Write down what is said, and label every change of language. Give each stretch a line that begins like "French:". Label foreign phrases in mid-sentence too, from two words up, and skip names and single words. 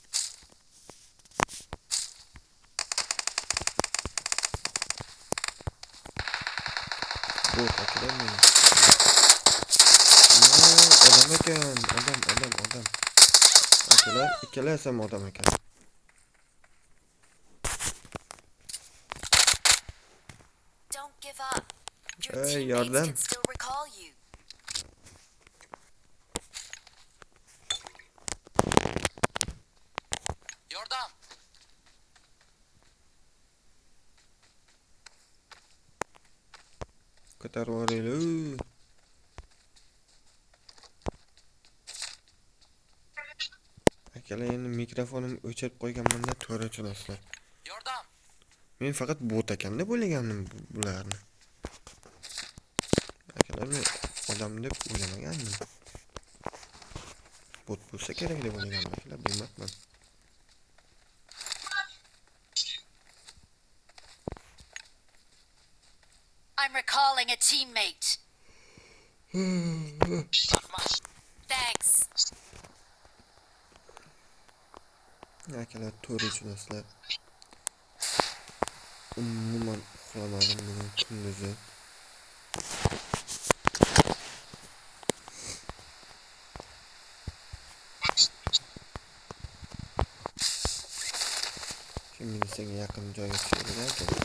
Uzbek: Bu akalar men. Odam ekan, odam. Akalar, ikkalasi ham odam ekan.
English: Don't give up. Your Hey, teammates
Uzbek: yardım.
English: can still recall you.
Uzbek: Yordam. Ko'tarib yuboraylik. Akalar endi mikrofonimni o'chirib qo'yganman-da, to'g'ri tushunasizlar. Yordam. Men faqat bot ekanda bo'lgandim bularni. Akalar men odam deb o'ylamagandim. Bot bo'lsa kerak deb o'ylagandim akalar, bilmabman.
English: I'm recalling a teammate. Thanks.
Uzbek: Akalar to'g'ri tushunasizlar. Umuman uxlamadim bugun kunduzi. Militsiyaga yaqin joyga tushadi akalar.